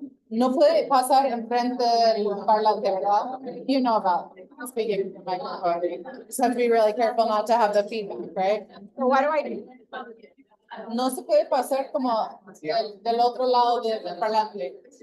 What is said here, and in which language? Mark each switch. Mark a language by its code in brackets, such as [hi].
[es] No puede pasar enfrente del parlante, ¿verdad? [en] You know about speaking from microphone. So have to be really careful not to have the feedback, right? So what do I do? [es] No se puede pasar como del otro lado del parlante.